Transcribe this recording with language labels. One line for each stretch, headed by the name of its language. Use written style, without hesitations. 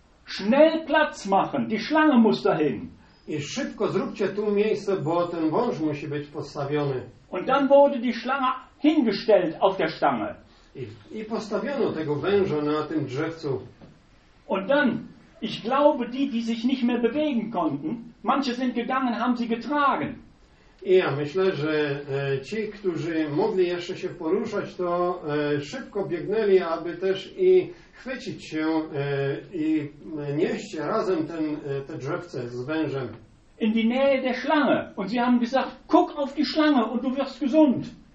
German: Schnell Platz machen, die Schlange muss dahin.
Polish: I szybko zróbcie tu miejsce, bo ten wąż musi być postawiony.
German: Und dann wurde die Schlange hingestellt auf der Stange.
Polish: I postawiono tego węża na tym drzewcu.
German: Und dann, ich glaube, die sich nicht mehr bewegen konnten, manche sind gegangen, haben sie getragen.
Polish: I ja myślę, że ci, którzy mogli jeszcze się poruszać, to szybko biegnęli, aby też i chwycić się i nieść razem ten, te drzewce z wężem.
German: In die Nähe der Schlange. Und sie haben gesagt, guck auf die Schlange und du wirst gesund.